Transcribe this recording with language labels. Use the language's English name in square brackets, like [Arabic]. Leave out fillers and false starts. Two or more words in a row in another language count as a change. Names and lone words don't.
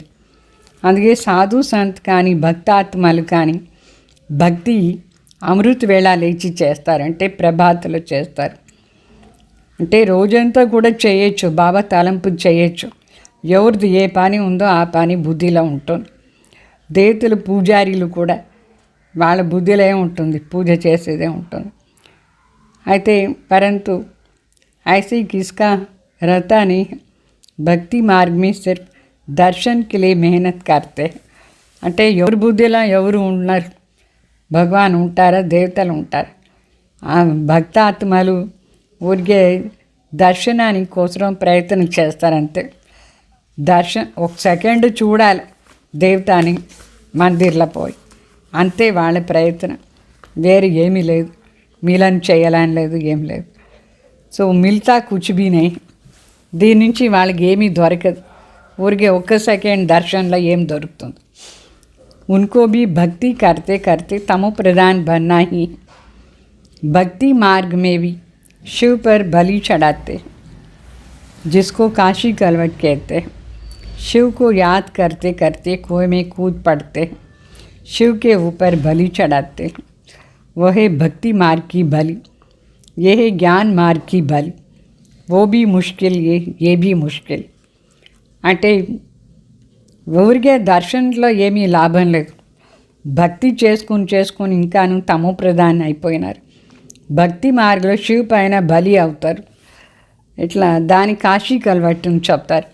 [Telugu] అందుకే సాధు సంత్ కానీ భక్తాత్మలు కానీ భక్తి అమృత్ వేళ లేచి చేస్తారంటే ప్రభాతలో చేస్తారు. అంటే రోజంతా కూడా చేయొచ్చు, బాబా తలంపు చేయొచ్చు. ఎవరిది ఏ పని ఉందో ఆ పని బుద్ధిలో ఉంటుంది. దేవతలు పూజారీలు కూడా వాళ్ళ బుద్ధిలో ఉంటుంది, పూజ చేసేదే ఉంటుంది. అయితే పరంతు [Hindi] ऐसे किसका रहता नहीं. भक्ति मार्ग में सिर्फ दर्शन के लिए मेहनत करते हैं. [Telugu] అంటే ఎవరి బుద్ధిలో ఎవరు ఉన్నారు, భగవాన్ ఉంటారా దేవతలు ఉంటారు. ఆ భక్తాత్మలు ఊరికే దర్శనానికి కోసం ప్రయత్నం చేస్తారంతే. ఒక సెకండ్ చూడాలి దేవతని మందిర్లో పోయి, అంతే వాళ్ళ ప్రయత్నం, వేరే ఏమీ లేదు. మిలన్ చేయాలని లేదు, ఏం లేదు. సో [Hindi] मिलता कुछ भी नहीं. [Telugu] దీని నుంచి వాళ్ళకి ఏమీ దొరకదు, ఊరికే ఒక్క సెకండ్ దర్శనంలో ఏం దొరుకుతుంది. [Hindi] उनको भी भक्ति करते करते तमो प्रधान बनना ही. भक्ति मार्ग में भी शिव पर बलि चढ़ाते, जिसको काशी कलवट कहते हैं. शिव को याद करते करते कुएं में कूद पड़ते, शिव के ऊपर बलि चढ़ाते. वह है भक्ति मार्ग की बलि, ये है ज्ञान मार्ग की बलि. वो भी मुश्किल, ये भी मुश्किल. [Telugu] అంటే ఊరికే దర్శనంలో ఏమీ లాభం లేదు. భక్తి చేసుకుని ఇంకాను తమో ప్రధాని అయిపోయినారు. భక్తి మార్గంలో శివ పైన బలి అవుతారు. ఇట్లా దాని కాశీ కలవట్టుని చెప్తారు.